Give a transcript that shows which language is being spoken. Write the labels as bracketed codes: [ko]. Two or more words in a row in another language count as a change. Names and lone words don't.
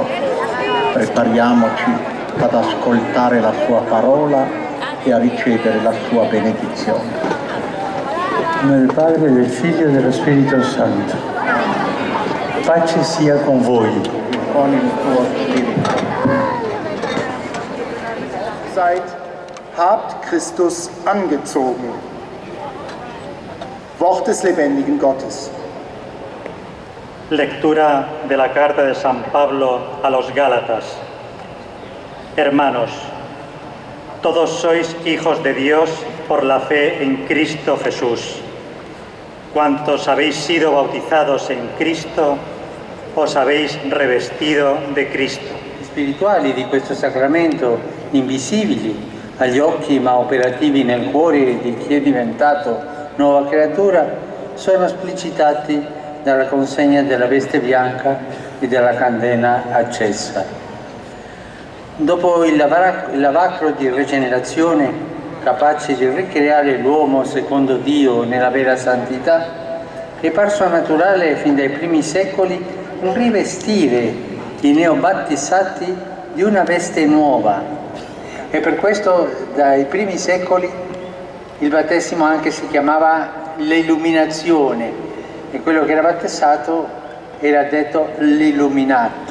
[it] Prepariamoci ad ascoltare la sua parola e a ricevere la sua benedizione. In nome del Padre, del Figlio e dello Spirito Santo. Pace sia con voi. Con il tuo spirito. [de] Seid habt Christus angezogen. Wort des lebendigen Gottes. [es] Lectura de la carta de San Pablo a los Gálatas. Hermanos, todos sois hijos de Dios por la fe en Cristo Jesús. Cuantos habéis sido bautizados en Cristo, os habéis revestido de Cristo. [it] Spirituali di questo sacramento, invisibili agli occhi ma operativi nel cuore di chi è diventato nuova creatura, sono esplicitati dalla consegna della veste bianca e della candela accesa. Dopo il lavacro di rigenerazione, capace di ricreare l'uomo secondo Dio nella vera santità, è parso naturale fin dai primi secoli un rivestire i neobattizzati di una veste nuova e per questo dai primi secoli il battesimo anche si chiamava l'illuminazione e quello che era battezzato era detto l'illuminato.